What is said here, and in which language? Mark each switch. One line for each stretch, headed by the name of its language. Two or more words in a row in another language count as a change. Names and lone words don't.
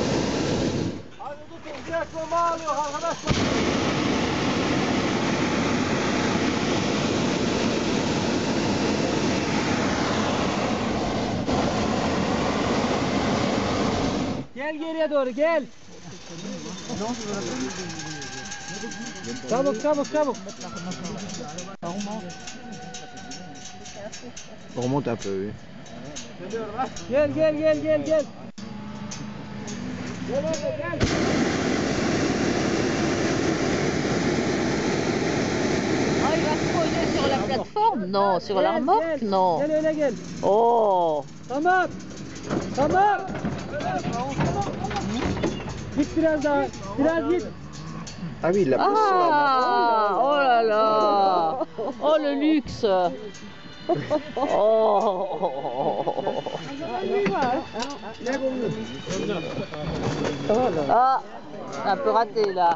Turkish: Gel geriye doğru gel. Çabuk çabuk çabuk.
French: On remonte un peu, oui.
Turkish: Gel gel gel gel gel. Gel gel.
French: Ah, il va se poser sur la plateforme? Non, sur la remorque? Non.
Turkish: Gel öyle gel. Oh. Tamam. Tamam. Git biraz daha. Biraz git.
French: Ah oui, il l'a poussé sur la main. Ah, oh là là. Oh le luxe. Ah, un peu raté là.